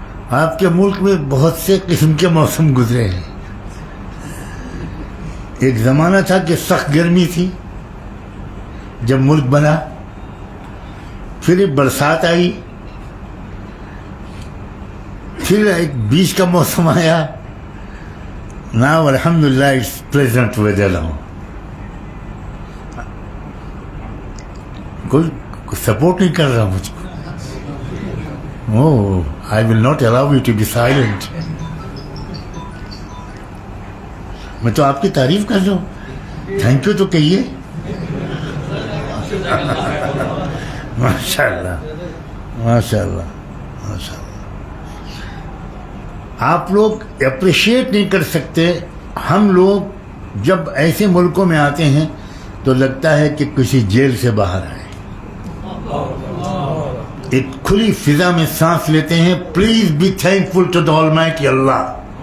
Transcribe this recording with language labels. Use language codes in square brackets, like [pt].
[ur] آپ کے ملک میں بہت سے قسم کے موسم گزرے ہیں۔ ایک زمانہ تھا کہ سخت گرمی تھی جب ملک بنا، پھر ایک برسات آئی، پھر ایک بیچ کا موسم آیا، [en] Now, alhamdulillah, it's pleasant weather now. [ur] کوئی سپورٹ نہیں کر رہا مجھ کو. [en] Oh, I will not allow you to be silent. [ur] میں تو آپ کی تعریف کر رہا ہوں. تھینک یو تو کہیے. [ar] ماشاء اللہ ماشاء اللہ ماشاء اللہ. [ur] آپ لوگ اپریشیٹ نہیں کر سکتے. ہم لوگ جب ایسے ملکوں میں آتے ہیں تو لگتا ہے کہ کسی جیل سے باہر آئے. ایک کھلی فضا میں سانس لیتے ہیں. [en] Please be thankful to the almighty Allah.